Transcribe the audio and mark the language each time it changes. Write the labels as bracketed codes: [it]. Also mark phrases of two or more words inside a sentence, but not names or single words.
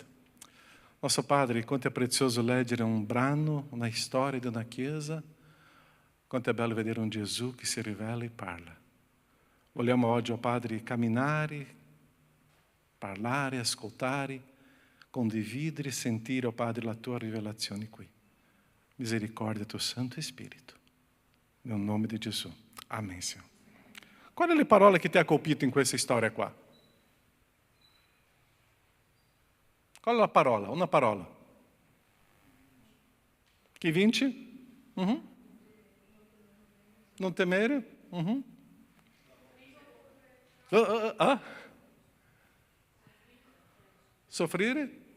[pt] Nosso Padre, [it] quanto è prezioso leggere un brano, una storia di una chiesa, quanto è bello vedere un Gesù che si rivela e parla. Vogliamo oggi, oh Padre, camminare, parlare, ascoltare, condividere, sentire, oh Padre, la tua rivelazione qui. Misericordia tuo Santo Spirito. Nel nome di Gesù. [pt] Amém, Senhor. [it] Qual è la parola che ti ha colpito in questa storia qua? Qual è la parola? Una parola. Chi vince? Non temere? Soffrire?